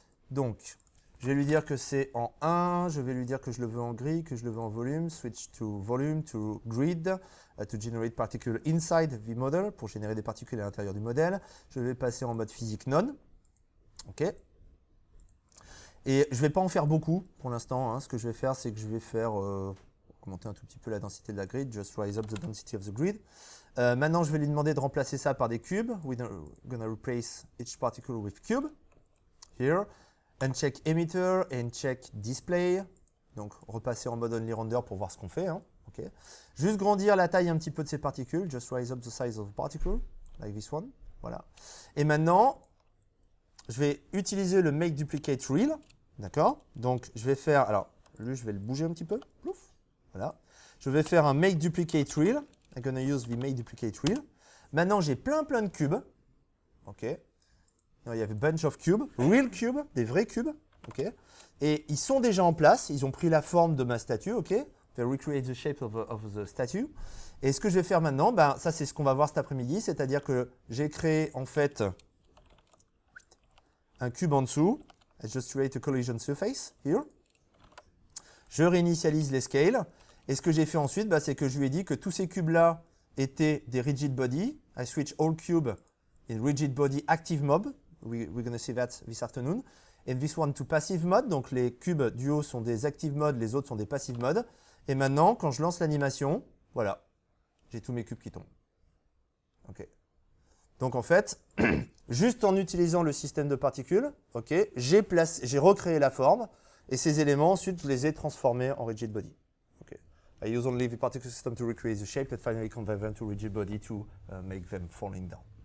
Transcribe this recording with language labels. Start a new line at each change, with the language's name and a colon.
French: Donc, je vais lui dire que c'est en 1, je vais lui dire que je le veux en gris, que je le veux en volume,
English: switch to volume, to grid, to generate particle inside the model,
French: pour générer des particules à l'intérieur du modèle. Je vais passer en mode physique non. OK. Et je ne vais pas en faire beaucoup pour l'instant. Hein. Ce que je vais faire, c'est que je vais faire, augmenter un tout petit peu la densité de la grid,
English: just raise up the density of the grid.
French: Maintenant, je vais lui demander de remplacer ça par des cubes.
English: We're going to replace each particle with cube. Here. Uncheck emitter and check display.
French: Donc, repasser en mode only render pour voir ce qu'on fait. Hein. Okay. Juste grandir la taille un petit peu de ces particules.
English: Just raise up the size of the particle, like this one.
French: Voilà. Et maintenant, je vais utiliser le make duplicate real. D'accord. Donc, je vais faire. Alors, lui, je vais le bouger un petit peu. Plouf. Voilà. Je vais faire un make duplicate real.
English: I'm going to use the make duplicate real.
French: Maintenant, j'ai plein de cubes. OK. Il y avait
English: bunch of cubes, real cubes,
French: des vrais cubes, ok. Et ils sont déjà en place, ils ont pris la forme de ma statue, ok.
English: They recreate the shape of the statue.
French: Et ce que je vais faire maintenant, ben, ça c'est ce qu'on va voir cet après-midi, c'est-à-dire que j'ai créé en fait un cube en dessous.
English: I just create a collision surface here.
French: Je réinitialise les scales. Et ce que j'ai fait ensuite, ben, c'est que je lui ai dit que tous ces cubes-là étaient des rigid body.
English: I switch all cubes in rigid body active mode. We're going to see that this afternoon. And this one to passive mode.
French: Donc les cubes du haut sont des active mode, les autres sont des passive mode. Et maintenant, quand je lance l'animation, voilà, j'ai tous mes cubes qui tombent. OK. Donc en fait, juste en utilisant le système de particules, OK, j'ai recréé la forme et ces éléments, ensuite, je les ai transformés en rigid body. OK.
English: I use only the particle system to recreate the shape and finally convert them to rigid body to make them falling down.